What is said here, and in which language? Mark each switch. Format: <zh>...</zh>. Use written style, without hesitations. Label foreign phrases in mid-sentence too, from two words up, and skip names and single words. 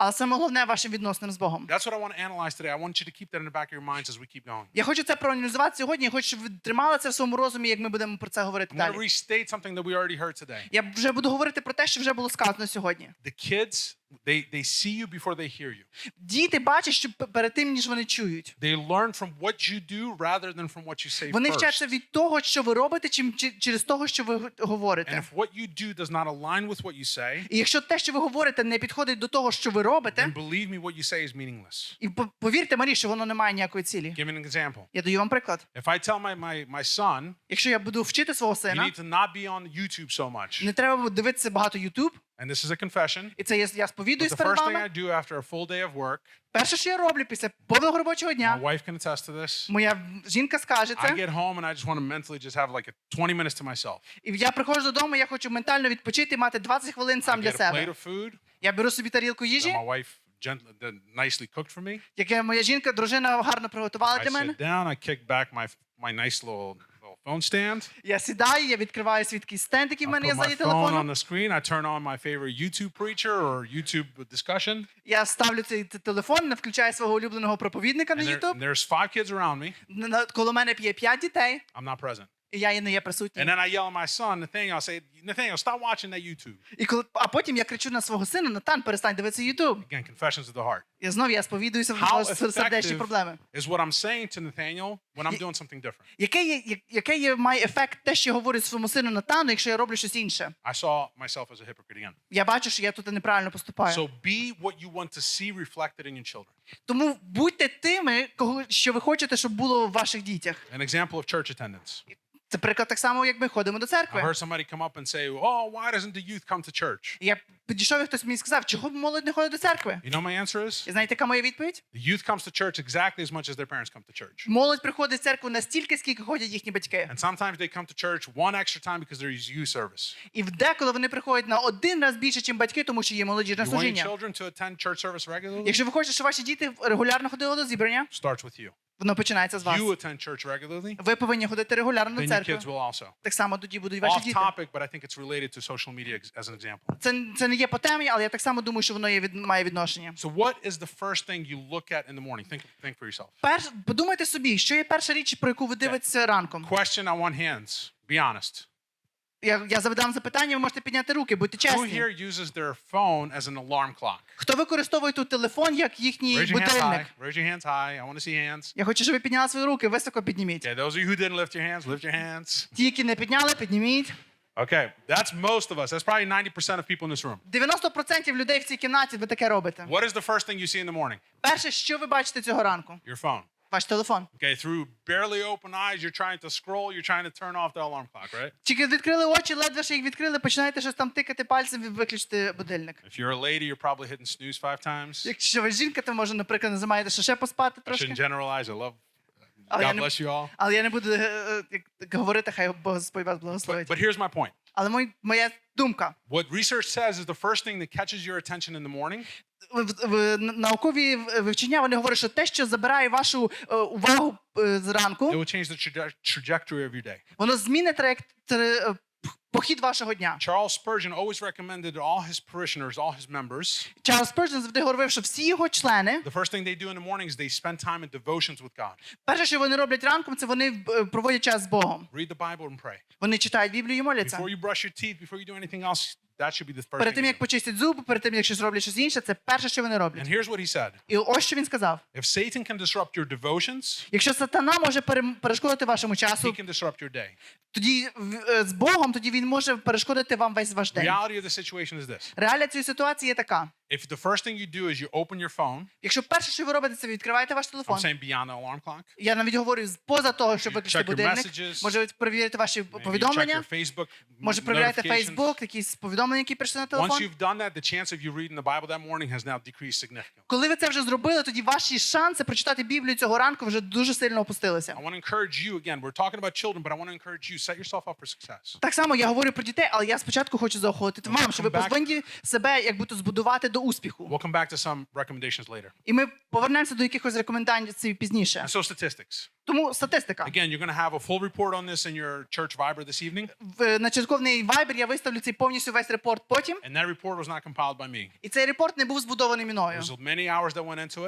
<uk>але саме головне вашим відносинам з Богом.</uk> <en>That's what I want to analyze today. I want you to keep that in the back of your minds as we keep going.</en> <uk>Я хочу це проаналізувати сьогодні, я хочу, щоб ви тримали це в своєму розумі, як ми будемо про це говорити</uk> <en>I'm going to</en> <uk>далі.</uk> <en>restate something that we already heard today.</en> <uk>Я вже буду говорити про те, що вже було сказано сьогодні.</uk> <en>The kids, they see you before they hear you.</en> <uk>Діти бачать, що перед тим, ніж вони чують.</uk> <en>They learn from what you do rather than from what you say</en> <uk>Вони</uk> <en>first.</en> <uk>вчаться від того, що ви робите, чим через того, що ви</uk> <en>And</en> <uk>говорите.</uk> <en>if what you do does not align with what you say,</en> <uk>І якщо те, що ви говорите, не підходить до того, що ви робите,</uk> <en>then believe me, what you say is meaningless.</en> <uk>і повірте мені, що воно не має ніякої цілі.</uk> <en>Give me an example.</en> <uk>Я даю вам приклад.</uk> <en>If I tell my son,</en> <uk>Якщо я буду вчити свого</uk> <en>you</en> <uk>сина,</uk> <en>need to not be on YouTube so much,</en> <uk>не треба дивитися багато YouTube,</uk> <en>and this is a confession,</en> <uk>І це я</uk> <en>but</en> <uk>сповідуюсь</uk> <en>the</en> <uk>перед</uk> <en>first thing I</en> <uk>вами.</uk> <en>do after a full day of work,</en> <uk>Перше, що я роблю після повного робочого</uk> <en>my</en> <uk>дня,</uk> <en>wife can attest to this,</en> <uk>моя жінка скаже</uk> <en>I</en> <uk>це,</uk> <en>get home and I just want to mentally just have like a 20 minutes to myself.</en> <uk>і я приходжу додому, я хочу ментально відпочити, мати 20 хвилин</uk> <en>I</en> <uk>сам для</uk> <en>get a plate</en> <uk>себе.</uk> <en>of food</en> <uk>Я беру собі тарілку</uk> <en>that</en> <uk>їжі,</uk> <en>my wife nicely cooked for me.</en> <uk>яке моя жінка, дружина гарно приготувала</uk> <en>I</en> <uk>для мене.</uk> <en>sit down, I kick back my nice little phone stand.</en> <uk>Я сідаю, я відкриваю свій такий стенд, який в</uk> <en>I</en> <uk>мене є</uk> <en>put</en> <uk>ззаді</uk> <en>my phone on</en> <uk>телефону.</uk> <en>the screen. I turn on my favorite YouTube preacher or YouTube discussion.</en> <uk>Я ставлю цей телефон, включаю свого улюбленого проповідника на</uk> <en>And</en> <uk>YouTube.</uk> <en>there's 5 kids around me.</en> <uk>Коло мене є 5 дітей,</uk> <en>I'm not present.</en> <uk>і я не є</uk> <en>And</en> <uk>присутній.</uk> <en>then I yell at my son, Nathaniel, I say, Nathaniel, stop watching that YouTube.</en> <uk>А потім я кричу на свого сина: Натан, перестань дивитися YouTube.</uk> <en>Again, confessions of the heart.</en> <uk>І знов я сповідуюся</uk> <en>How</en> <uk>в сердечні</uk> <en>effective</en> <uk>проблеми.</uk> <en>is what I'm saying to Nathaniel when I'm doing something different?</en> <uk>Який має ефект те, що я говорю своєму сину Натану, якщо я роблю щось інше?</uk> <en>I saw myself as a hypocrite again.</en> <uk>Я бачу, що я тут неправильно поступаю.</uk> <en>So be what you want to see reflected in your children.</en> <uk>Тому будьте тими, що ви хочете, щоб було в ваших дітях.</uk> <en>An example of church attendance.</en> <uk>Це приклад так само, як ми ходимо до</uk> <en>I</en> <uk>церкви.</uk> <en>heard somebody come up and say, oh, why doesn't the youth come to church?</en> <uk>Я підійшов, і хтось мені сказав, чого молодь не ходить до церкви?</uk> <en>You know my answer is?</en> <uk>І знаєте, яка моя відповідь?</uk> <en>The youth comes to church exactly as much as their parents come to church.</en> <uk>Молодь приходить в церкву настільки, скільки ходять їхні батьки.</uk> <en>And sometimes they come to church one extra time because there's youth service.</en> <uk>І деколи вони приходять на один раз більше, ніж батьки, тому що є молодіжне</uk> <en>You want your</en> <uk>служіння.</uk> <en>children to attend church service regularly?</en> <uk>Якщо ви хочете, щоб ваші діти регулярно ходили до зібрання,</uk> <en>Starts with you.</en> <uk>воно починається з вас.</uk> <en>You attend church regularly,</en> <uk>Ви повинні ходити регулярно до</uk> <en>then your</en> <uk>церкви.</uk> <en>kids will also.</en> <uk>Так само тоді будуть ваші</uk> <en>Off</en> <uk>діти.</uk> <en>topic, but I think it's related to social media as an example.</en> <uk>Це не є по темі, але я так само думаю, що воно має відношення.</uk> <en>So what is the first thing you look at in the morning? Think for yourself.</en> <uk>Подумайте собі, що є перша річ, про яку ви дивитеся ранком.</uk> <en>Question, I want hands. Be honest.</en> <uk>Я задам запитання, ви можете підняти руки, будьте</uk> <en>Who</en> <uk>чесні.</uk> <en>here uses their phone as an alarm clock?</en> <uk>Хто використовує тут телефон як їхній</uk> <en>Raise your hands</en> <uk>будильник?</uk> <en>high. Raise your hands high. I want to see hands.</en> <uk>Я хочу, щоб ви підняли свої руки, високо підніміть.</uk> <en>Okay, those of you who didn't lift your hands. Ті, які не підняли, підніміть. Okay, that's most of us. That's probably 90% of people in this room.</en> <uk>90% людей в цій кімнаті ви таке робите.</uk> <en>What is the first thing you see in the morning?</en> <uk>Перше, що ви бачите цього ранку?</uk> <en>Your phone.</en> <uk>Ваш телефон.</uk> <en>Okay, through barely open eyes, you're trying to scroll, you're trying to turn off the alarm clock, right?</en> <uk>Тільки відкрили очі, ледве ще їх відкрили, починаєте щось там тикати пальцем і виключити будильник.</uk> <en>If you're a lady, you're probably hitting snooze 5 times.</en> <uk>Якщо ви жінка, то може, наприклад, нажимаєте, що ще поспати</uk> <en>I</en> <uk>трошки.</uk> <en>shouldn't generalize. I love</en> <uk>Але</uk> <en>God bless you all.</en> <uk>Але я не буду говорити, хай Господь вас благословить.</uk> <en>But here's my point.</en> <uk>Але моя думка.</uk> <en>What research says is the first thing that catches your attention in the morning</en> <uk>Наукові вивчення, вони говорять, що те, що забирає вашу увагу зранку,</uk> <en>it will change the trajectory of your day.</en> <uk>воно змінить похід вашого дня.</uk> <en>Charles Spurgeon always recommended all his parishioners, all his members,</en> <uk>Чарльз Спurgeon завжди говорив, що всі його члени,</uk> <en>the first thing they do in the morning is they spend time in devotions with God.</en> <uk>перше, що вони роблять ранком, це вони проводять час з Богом.</uk> <en>Read the Bible and pray.</en> <uk>Вони читають Біблію і моляться.</uk> <en>Before you brush your teeth, before you do anything else, that should be the first</en> <uk>Перед</uk> <en>thing.</en> <uk>тим,</uk> <en>you</en> <uk>як</uk> <en>do.</en> <uk>почистять зуби, перед тим, як щось роблять щось інше, це перше, що вони</uk> <en>And</en> <uk>роблять.</uk> <en>here's what he said.</en> <uk>І ось що він сказав.</uk> <en>If Satan can disrupt your devotions,</en> <uk>Якщо сатана може перешкодити вашому часу,</uk> <en>he can disrupt your day.</en> <uk>тоді з Богом, тоді він може перешкодити вам весь ваш день.</uk> <en>Reality of the situation is this.</en> <uk>Реалія цієї ситуації є така.</uk> <en>If the first thing you do is you open your phone,</en> <uk>Якщо перше, що ви робите, це відкриваєте ваш</uk> <en>I'm</en> <uk>телефон.</uk> <en>saying beyond the alarm clock,</en> <uk>Я навіть говорю поза того, щоб виключити</uk> <en>check your</en> <uk>будильник.</uk> <en>messages,</en> <uk>Може перевірити ваші</uk> <en>maybe you check</en> <uk>повідомлення.</uk> <en>your Facebook</en> <uk>Може перевіряти</uk> <en>notifications.</en> <uk>Facebook, якісь повідомлення, які прийшли на</uk> <en>Once</en> <uk>телефон.</uk> <en>you've done that, the chance of you reading the Bible that morning has now decreased significantly.</en> <uk>Коли ви це вже зробили, тоді ваші шанси прочитати Біблію цього ранку вже дуже сильно опустилися.</uk> <en>I want to encourage you, again, we're talking about children, but I want to encourage you, set yourself up for success.</en> <uk>Так само я говорю про дітей, але я спочатку хочу заохотити вам, щоб ви повинні себе як будто збудувати до успіху.</uk> <en>We'll come back to some recommendations later.</en> <uk>І ми повернемося до якихось рекомендацій пізніше.</uk> <en>And so statistics.</en> <uk>Тому статистика.</uk> <en>Again, you're going to have a full report on this in your church Viber this evening.</en> <uk>На церковний Viber я виставлю цей повністю весь репорт потім.</uk> <en>And that report was not compiled by me.</en> <uk>І цей репорт не був збудований мною.</uk> <en>There's many hours that went into it.</en>